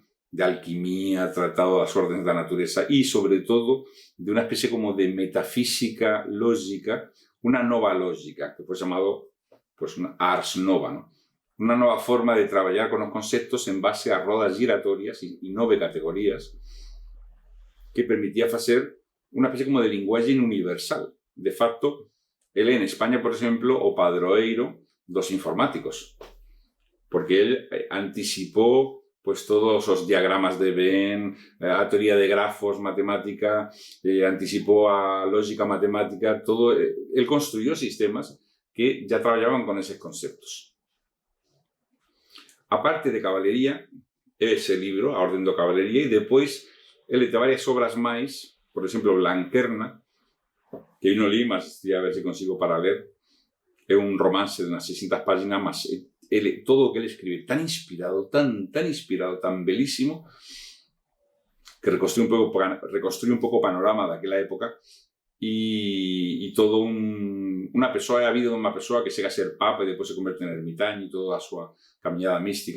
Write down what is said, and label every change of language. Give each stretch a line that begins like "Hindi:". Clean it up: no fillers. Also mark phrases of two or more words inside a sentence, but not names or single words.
Galician: De alquimia, tratado das órdenes da natureza e, sobre todo, de unha especie como de metafísica lógica, unha nova lógica, que foi chamado unha ars nova, ¿no? Unha nova forma de traballar con os conceptos en base a rodas giratorias e 9 categorías que permitía facer unha especie como de linguaxe universal. De facto, ele en España, por exemplo, o padroeiro dos informáticos, porque
Spanish: él anticipó pues
Galician: todos os diagramas de Venn, a teoría de grafos matemática, anticipó a lógica matemática, todo.
Spanish: Él construyó sistemas que ya trabajaban con esos conceptos. Aparte de caballería, ese libro, A Orden da Caballería,
Galician: e depois ele ten varias obras máis, por exemplo, Blanquerna, que eu non li, mas a ver se consigo para ler. É un romance de unas 600 páginas, mas todo o que ele escribe tan inspirado, tan belísimo, que reconstruye un pouco o panorama daquela época e todo unha persoa,
Spanish: ha habido
Galician: unha persoa que chega a ser papa e depois se converte en ermitaño e toda a súa camiñada mística.